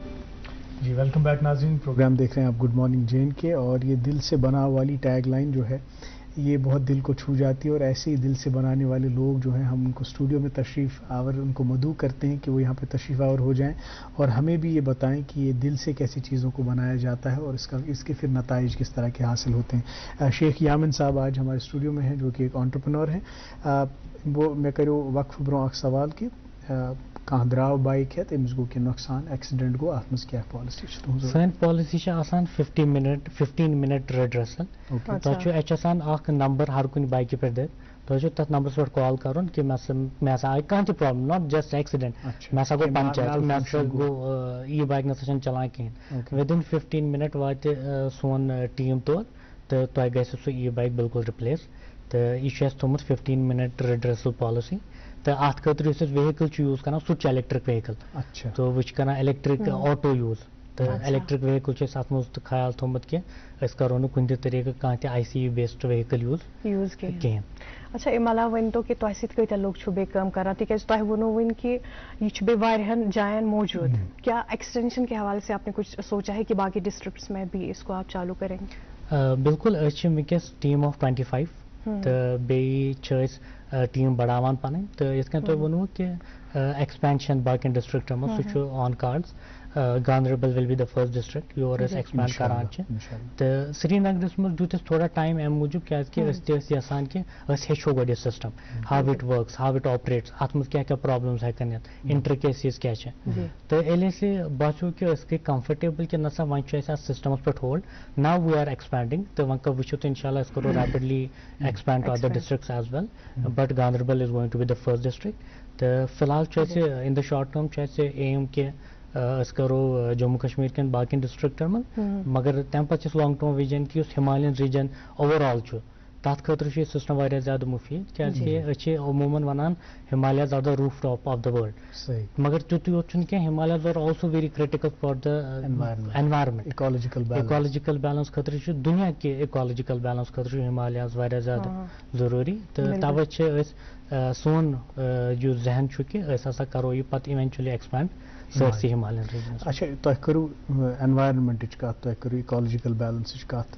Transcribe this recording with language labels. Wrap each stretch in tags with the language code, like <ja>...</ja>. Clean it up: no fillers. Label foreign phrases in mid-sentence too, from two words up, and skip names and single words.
<ur>جی</ur> <en>welcome back</en> <ur>ناظرین، پروگرام دیکھ رہے ہیں آپ گڈ مارننگ جے این کے، اور یہ دل سے بنا والی ٹیگ لائن جو ہے یہ بہت دل کو چھو جاتی ہے، اور ایسے ہی دل سے بنانے والے لوگ جو ہیں ہم ان کو اسٹوڈیو میں تشریف آور ان کو مدعو کرتے ہیں کہ وہ یہاں پہ تشریف آور ہو جائیں اور ہمیں بھی یہ بتائیں کہ یہ دل سے کیسی چیزوں کو بنایا جاتا ہے اور اس کے پھر نتائج کس طرح کے حاصل ہوتے ہیں. شیخ یامن صاحب آج ہمارے اسٹوڈیو میں ہیں جو کہ ایک انٹرپرینور ہیں.</ur> <ks>وہ میں کرو وقف برو اخ سوال کہ کانٛہہ درٛاو بایک ہٮ۪تھ أمِس گوٚو کینٛہہ نۄقصان ایکسیڈنٹ گوٚو اَتھ منٛز کیٛاہ پالسی چھِ تُہٕنٛز؟ سٲنۍ پالسی چھِ آسان 15</ks> <en>minute redressal.</en> <ks>تۄہہِ چھُ اَسہِ چھُ آسان اکھ نمبر ہر کُنہِ بایکہِ پٮ۪ٹھ دِتھ. تۄہہِ چھُو تَتھ نمبرس پٮ۪ٹھ کال کَرُن کہِ مےٚ ہسا آیہِ کانٛہہ تہِ پرابلم،</ks> <en>not just accident,</en> <ks>مےٚ ہسا گوٚو پنچر، مےٚ ہسا گوٚو یہِ بایک نسا چھنہٕ چلان کِہینۍ.</ks> <en>within 15 minute</en> <ks>واتہِ سون ٹیٖم تور تہٕ تۄہہِ گژھِ سُہ ای بایک بالکل رِپلیس. تہٕ یہِ چھُ اَسہِ تھوٚمُت 15</ks> <en>minute redressal</en> <ks>پالسی. تہٕ اَتھ خٲطرٕ یُس أسۍ ویہکل چھُ یوٗز کران سُہ چھُ</ks> <en>electric vehicle.</en> <ks>تہٕ وۄنۍ چھِ کران</ks> <en>electric auto</en> <ks>یوٗز. تہٕ</ks> <en>electric vehicle</en> <ks>چھُ اَسہِ اَتھ منٛز تہِ خیال تھوٚمُت کہِ أسۍ کرو نہٕ کُنہِ تہِ طریٖقہٕ کانٛہہ تہِ</ks> <en>ICE based vehicle</en> <ks>یوٗز کِہینۍ. اچھا امہِ علاوٕ ؤنۍتو کہِ تۄہہِ سۭتۍ کۭتیاہ لُکھ چھُو بیٚیہِ کٲم کران، تِکیازِ تۄہہِ ووٚنوٕ وٕنۍ کہِ یہِ چھُ بیٚیہِ واریاہن جاین موجوٗد.</ks> <ur>کیا ایکسٹینشن کے حوالے سے آپ نے کچھ سوچا ہے کہ باقی ڈسٹرکٹس میں بھی اس کو آپ چالو کریں گے؟</ur> <ks>بالکل، أسۍ چھِ وٕنکیٚس</ks> <en>team of 25</en> <ks>تہٕ بیٚیہِ چھِ أسۍ ٹیٖم بڑاوان پنٕنۍ. تہٕ یِتھ کٔنۍ تۄہہِ ووٚنوٕ کہِ ایکسپینشن باقین ڈسٹرکٹن منٛز سُہ چھُ</ks> <en>on cards. Gandarbal will be the first district where</en> <ks>أسۍ ایکسپینڈ کران چھِ. تہٕ سرینگرس منٛز دیُت اَسہِ تھوڑا ٹایم اَمہِ موٗجوٗب کیازِ أسۍ تہِ ٲسۍ یژھان کہِ أسۍ ہیٚچھو گۄڈٕ یہِ سسٹم،</ks> <en>how it works, how it operates,</en> <ks>اتھ منٛز کیاہ کیاہ پرابلمز ہٮ۪کن یِتھ، انٹرکیسیز کیاہ چھِ. تہٕ ییٚلہِ اَسہِ باسیو کہِ أسۍ گٔے کمفٲٹیبل کہِ نسا وۄنۍ چھُ اَسہِ اتھ سسٹمس پٮ۪ٹھ ہولڈ،</ks> <en>now we are expanding.</en> <ks>تہٕ وۄنۍ وٕچھو تُہۍ</ks> <ar>انشاء اللہ</ar> <ks>أسۍ کرو</ks> <en>rapidly expand to other districts as well, but Gandarbal is going to be the first district.</en> <ks>تہٕ فی الحال چھُ اَسہِ</ks> <en>in the short term</en> <ks>چھُ اَسہِ ایم کہِ أسۍ کرو جموں کشمیٖر کٮ۪ن باقین ڈسٹرکٹن منٛز، مگر تمہِ پتہٕ چھُ اَسہِ</ks> <en>long term vision</en> <ks>کہِ یُس</ks> <en>Himalayan region</en> <ks>اوور آل چھُ تتھ خٲطرٕ چھُ یہِ سسٹم واریاہ زیادٕ مُفیٖد کیازِ کہِ أسۍ چھِ عموٗمن ونان</ks> <en>Himalayas are the rooftop of the world.</en> <ks>مگر تیُتُے یوت چھُنہٕ کینٛہہ،</ks> <en>Himalayas are also very critical for the environment. ecological balance</en> <ks>خٲطرٕ چھُ دُنیا کہِ</ks> <en>ecological balance</en> <ks>خٲطرٕ چھُ ہمالیاز واریاہ زیادٕ ضروٗری. تہٕ توے چھِ أسۍ سون یُس ذہن چھُ کہِ أسۍ ہسا کرو یہِ پتہٕ</ks> <en>eventually expand</en> <ks>سٲرسٕے ہمالین ریجنس. اچھا تۄہہِ کٔرٕو انوارمنٹٕچ کتھ، تۄہہِ کٔرٕو اِکالجِکل بیلنسٕچ کتھ.</ks>